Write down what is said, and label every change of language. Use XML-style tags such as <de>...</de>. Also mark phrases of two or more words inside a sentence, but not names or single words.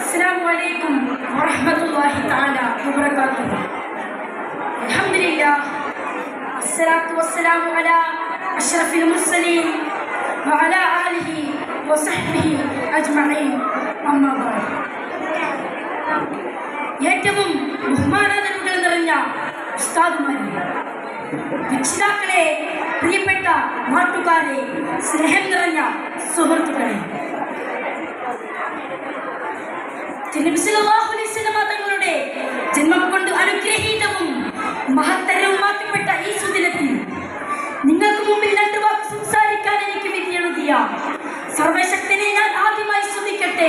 <ar>السلام عليكم ورحمة الله تعالى وبركاته. الحمد لله والصلاة والسلام على أشرف المرسلين وعلى آله وصحبه أجمعين. أما بعد.</ar> <ml>ഏറ്റവും ബഹുമാനാദരവുകൾ നിറഞ്ഞ ഉസ്താദുമാരെ, രക്ഷിതാക്കളെ, പ്രിയപ്പെട്ട നാട്ടുകാരെ, സ്നേഹം നിറഞ്ഞ സുഹൃത്തുക്കളെ, നബി</ml> <ar>صلى الله عليه وسلم</ar> <ml>തങ്ങളുടെ ജന്മം കൊണ്ട് അനുഗ്രഹീതവും മഹത്തരവുമാക്കപ്പെട്ട ഈ സുദിനത്തിൽ നിങ്ങൾക്ക് മുമ്പിൽ രണ്ട് വാക്ക് സംസാരിക്കാൻ എനിക്ക് വിധി എഴുതിയ സർവശക്തനെ ഞാൻ ആദ്യമായി സ്തുതിക്കട്ടെ.</ml>